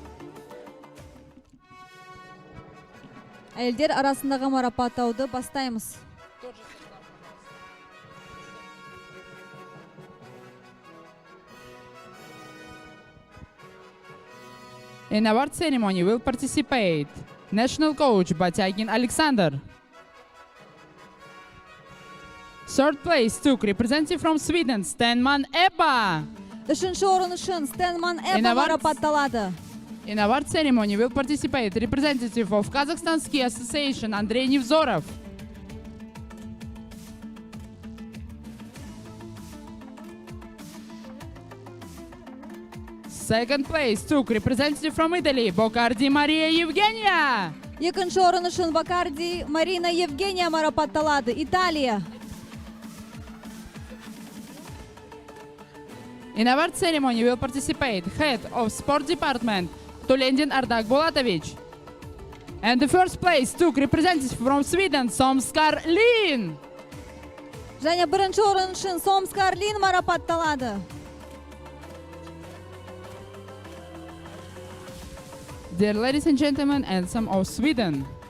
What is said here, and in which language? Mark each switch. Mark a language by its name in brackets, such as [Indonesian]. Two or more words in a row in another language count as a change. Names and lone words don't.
[Kazakh] Әйелдер арасындағы марапаттауды бастаймыз. [English] In award ceremony will participate national coach Batyakin Alexander. Third place took representative from Sweden, Stenman Ebba. [Kazakh] Үшінші орын үшін Стенман Эба Инновация. марапатталады. [English] In award ceremony will participate representative of Kazakhstan Ski Association, Andrei Nevzorov. Second place took representative from Italy, Bocardi Maria Evgenia. [Kazakh] Екінші орын үшін Бакарди Марина Евгения марапатталады, Италия. [English] In award ceremony will participate head of sport department, Tulendin Ardak Bolatovich. And the first place took representative from Sweden, Somskar Lin. [Kazakh] Және бірінші орын үшін Сомскар Лин марапатталады. [English] Dear ladies and gentlemen, anthem of Sweden.